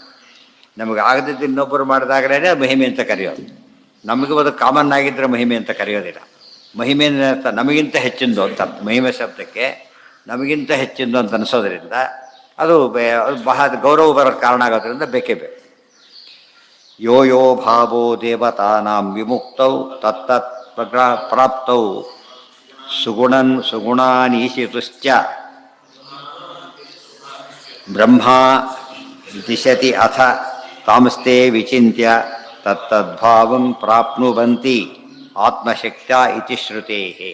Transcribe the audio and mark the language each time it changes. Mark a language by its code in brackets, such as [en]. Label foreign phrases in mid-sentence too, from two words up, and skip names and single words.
[kn] ನಮಗೆ ಆಗದಿದ್ದು ಇನ್ನೊಬ್ಬರು ಮಾಡಿದಾಗಲೇ ಮಹಿಮೆ ಅಂತ ಕರೆಯೋದು. ನಮಗೆ ಅದು ಕಾಮನ್ ಆಗಿದ್ದರೆ ಮಹಿಮೆ ಅಂತ ಕರೆಯೋದಿಲ್ಲ. ಮಹಿಮೆ ಅರ್ಥ ನಮಗಿಂತ ಹೆಚ್ಚಿಂದು ಅಂತ, ಮಹಿಮೆ ಶಬ್ದಕ್ಕೆ ನಮಗಿಂತ ಹೆಚ್ಚಿಂದು ಅಂತ ಅನಿಸೋದ್ರಿಂದ ಅದು ಬಹಳ ಗೌರವ ಬರೋಕ್ಕೆ ಕಾರಣ ಆಗೋದ್ರಿಂದ ಬೇಕೇ ಬೇಕು. [sa] ಯೋ ಯೋ ಭಾವೋ ದೇವತಾನಾಂ ವಿಮುಕ್ತೌ ತತ್ತತ್ ಪ್ರಾಪ್ತೌ ಸುಗುಣಾನೀಶಿತುಶ್ಚ ಬ್ರಹ್ಮ ದಿಶತಿ ಅಥ ತಾಮಸ್ತೆ ವಿಚಿಂತ್ಯ ತತ್ತದ್ಭಾವಂ ಪ್ರಾಪ್ನುವಂತಿ ಆತ್ಮಶಕ್ತ್ಯ ಇತಿ ಶ್ರುತೇಹೇ.